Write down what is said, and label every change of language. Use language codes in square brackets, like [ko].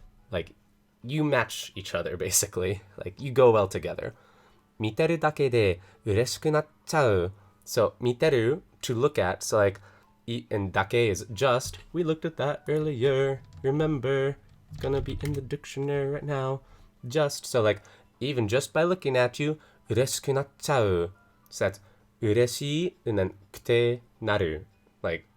[en] Like, you match each other, basically. Like, you go well together. [ja] 見てるだけで嬉しくなっちゃう. [en] So, 見てる, to look at, so like, and だけ is just. We looked at that earlier. Remember, it's gonna be in the dictionary right now. Just, so like, even just by looking at you, [ja] 嬉しくなっちゃう. [en] So that's 嬉しい, and then くてなる. Like,